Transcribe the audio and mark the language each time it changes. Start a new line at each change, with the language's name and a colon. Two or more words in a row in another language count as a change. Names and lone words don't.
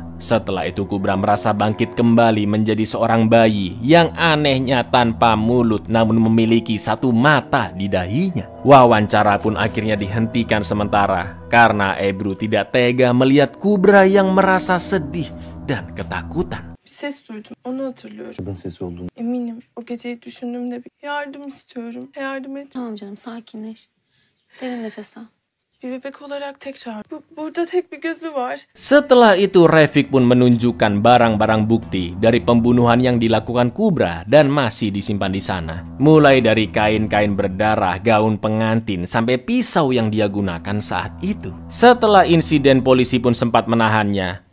Indonesian: Setelah itu Kubra merasa bangkit kembali menjadi seorang bayi yang anehnya tanpa mulut namun memiliki satu mata di dahinya. Wawancara pun akhirnya dihentikan sementara karena Ebru tidak tega melihat Kubra yang merasa sedih dan ketakutan.
Turkish: Bir ses duydum, onu hatırlıyorum. Kadın sesi olduğunu. Eminim o geceyi düşündüğümde bir yardım istiyorum. Yardım et. Tamam canım, sakinleş. Derin nefes al. Bir bebek olarak tekrar. Burada tek bir gözü var.
Indonesian: Setelah itu Refik pun menunjukkan barang-barang bukti dari pembunuhan yang dilakukan Kubra dan masih disimpan di sana. Mulai dari kain-kain berdarah, gaun pengantin, sampai pisau yang dia gunakan saat itu. Setelah insiden, polisi pun sempat menahannya.